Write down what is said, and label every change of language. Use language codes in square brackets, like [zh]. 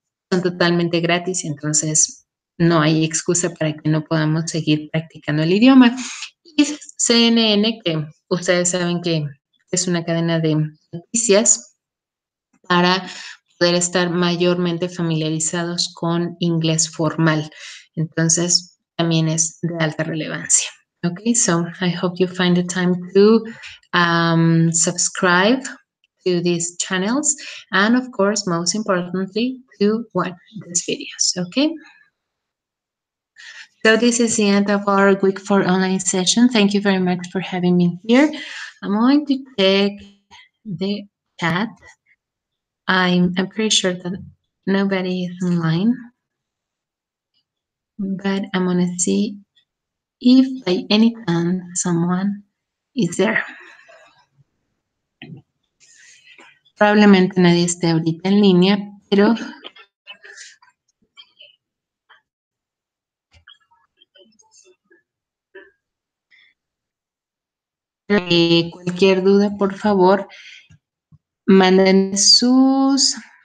[es] Son totalmente gratis, entonces no hay excusa para que no podamos seguir practicando el idioma. Y CNN, que ustedes saben que es una cadena de noticias para poder estar mayormente familiarizados con inglés formal. Entonces, también es de alta relevancia. [en] Okay, so I hope you find the time to subscribe to these channels and of course, most importantly, to watch these videos, okay? So this is the end of our week 4 online session. Thank you very much for having me here. I'm going to check the chat. I'm pretty sure that nobody is online, but I'm gonna see if by any chance someone is there. [es] Probablemente nadie esté ahorita en línea, pero cualquier duda, por favor, manden sus...